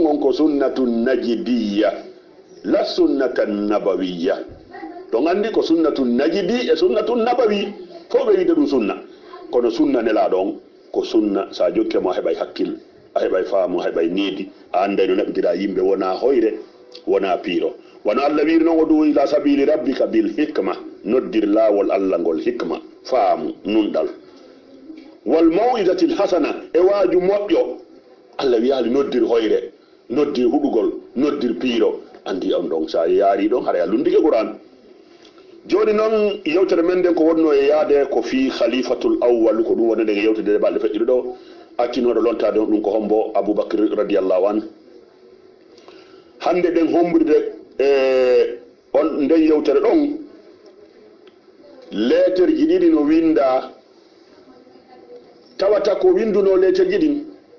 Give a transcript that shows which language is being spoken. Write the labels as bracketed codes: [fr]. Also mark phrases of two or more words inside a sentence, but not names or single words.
[ff] on ko [ar] سنة نجدية لا سنة نبوية [ff] to gandi ko sunnatu najidi e sunnatu nabawi fo ɓe wiide ɗum sunna kono sunna nelaɗo on ko sunna sa jokkemo heɓay hakkille a heɓay faamu heɓay needi a anday no naɓitira yimɓe wona hoyre wona piiro wono Allah wiiri noon [ar] ادع إلى سبيل ربك بالحكمة [ff] noddir laawol Allah ngol hikma faamu nunɗal [ar] والموعظة الحسنة [ff] e waaju moƴƴo Allah wiyaali noddir hoyre noddir huɗugol noddir piiro andi on ɗon sa yaari ɗon haɗa lundike Qur'an joni noon yewtere men nden ko wonno e yaade ko fi [ar] خليفة الأول [ff] ko ɗum wonede e yewtede balɗe feƴƴiɗo ɗo akkinoɗo lontade ɗum ko hombo aboubacry [ar] رضي الله عن [ff] hande ɗen hombride e on nden yewtere ɗon lettere ji ɗiɗi no winda tawata ko winduno lettere ji ɗin